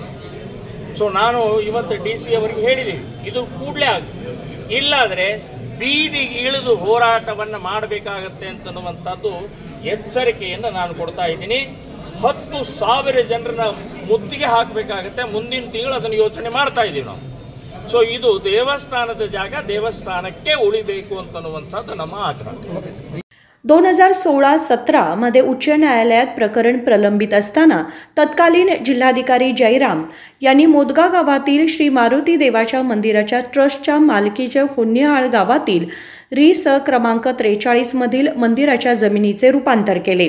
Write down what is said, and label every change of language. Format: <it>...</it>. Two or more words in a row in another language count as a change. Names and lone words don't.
<kn>ಸೊ ನಾನು ಇವತ್ತು ಡಿಸಿ ಅವರಿಗೆ ಹೇಳಿದ್ದೀವಿ, ಇದು ಕೂಡಲೇ ಆಗಿ, ಇಲ್ಲಾದರೆ ಬೀದಿಗೆ ಇಳಿದು ಹೋರಾಟವನ್ನು ಮಾಡಬೇಕಾಗತ್ತೆ ಅಂತನ್ನುವಂಥದ್ದು ಎಚ್ಚರಿಕೆಯನ್ನು ನಾನು ಕೊಡ್ತಾ ಇದ್ದೀನಿ। 10,000 ಜನರನ್ನ ಮುತ್ತಿಗೆ ಹಾಕಬೇಕಾಗತ್ತೆ, ಮುಂದಿನ ತಿಂಗಳು ಅದನ್ನು ಯೋಚನೆ ಮಾಡ್ತಾ ಇದ್ದೀವಿ ನಾವು। ಸೊ ಇದು ದೇವಸ್ಥಾನದ ಜಾಗ ದೇವಸ್ಥಾನಕ್ಕೆ ಉಳಿಬೇಕು ಅಂತನ್ನುವಂಥದ್ದು ನಮ್ಮ ಆಗ್ರಹ।</kn> <mr>2016-17 मध्ये उच्च न्यायालयात प्रकरण प्रलंबित असताना तत्कालीन जिल्हाधिकारी जयराम यांनी मोदगा गावातील श्री मारुती देवाच्या मंदिराच्या ट्रस्टच्या मालकीच्या होन्नेहाळ गावातील री.स. क्रमांक 43 मधील मंदिराच्या जमिनीचे रूपांतर केले।</mr>